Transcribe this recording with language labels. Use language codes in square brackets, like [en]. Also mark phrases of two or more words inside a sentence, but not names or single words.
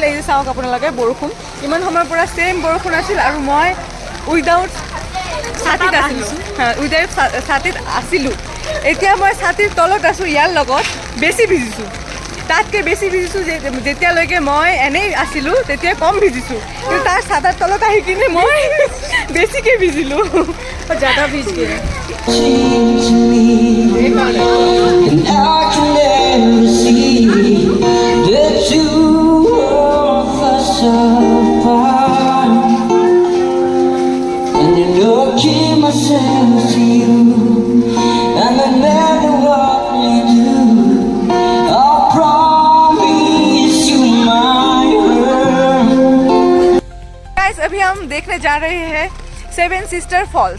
[as] এই যে চাওক আপোনালোকে বৰষুণ, ইমান সময়ৰ পৰা ছেম বৰষুণ আছিল আৰু মই উইদাউট ছাতিত আছিলোঁ। উইদাউট ছাতিত আছিলোঁ। এতিয়া মই ছাতিৰ তলত আছোঁ, ইয়াৰ লগত বেছি ভিজিছোঁ, তাতকৈ বেছি ভিজিছোঁ। যেতিয়ালৈকে মই এনেই আছিলোঁ তেতিয়া কম ভিজিছোঁ, কিন্তু তাৰ ছাতাৰ তলত আহি কিনে মই বেছিকৈ ভিজিলোঁ। [hi] ज़्यादा भीज गए। अभी हम देखने जा रहे हैं 7 सिस्टर फॉल्स।